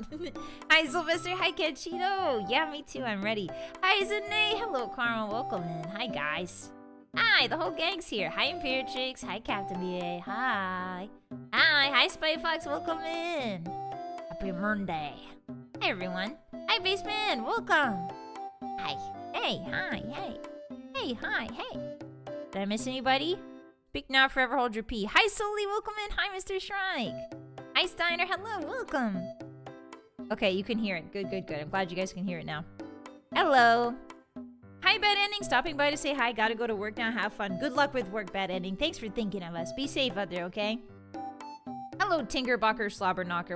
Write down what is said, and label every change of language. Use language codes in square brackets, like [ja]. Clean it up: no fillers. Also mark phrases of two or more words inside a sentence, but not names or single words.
[en] Hi, Sylvester. Hi, Ketchito. Yeah, me too. I'm ready. Hi, Zane. Hello, Carmel. Welcome in. Hi, guys. Hi, the whole gang's here. Hi, Imperitrix. Hi, Captain BA. Hi. Hi, Spy Fox. Welcome in. Happy Monday. Hi, everyone. Hi, Baseman. Welcome. Hi. Hey. Hi. Hey. Hey. Hi. Hey. Did I miss anybody? Speak now, forever hold your pee. Hi, Sully, welcome in. Hi, Mr. Shrike. Hi, Steiner, hello, welcome. Okay, you can hear it. Good, good, good. I'm glad you guys can hear it now. Hello. Hi, Bad Ending. Stopping by to say hi. Gotta go to work now. Have fun. Good luck with work, Bad Ending. Thanks for thinking of us. Be safe out there, okay? Hello, Tinkerbucker Slobberknocker.